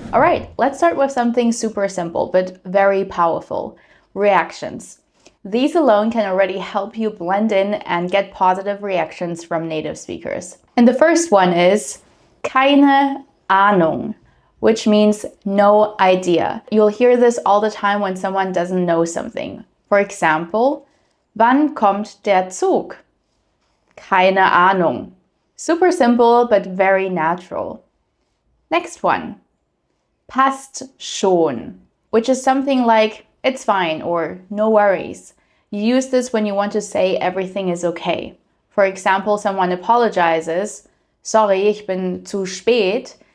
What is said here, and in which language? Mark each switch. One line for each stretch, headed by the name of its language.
English: All right, let's start with something super simple, but very powerful. Reactions. These alone can already help you blend in and get positive reactions from native speakers. And the first one is
German: keine Ahnung,
English: which means no idea. You'll hear this all the time when someone doesn't know something. For example,
German: wann kommt der Zug? Keine Ahnung.
English: Super simple, but very natural. Next one,
German: passt schon,
English: which is something like it's fine or no worries. You use this when you want to say everything is okay. For example, someone apologizes, sorry,
German: ich bin zu spät.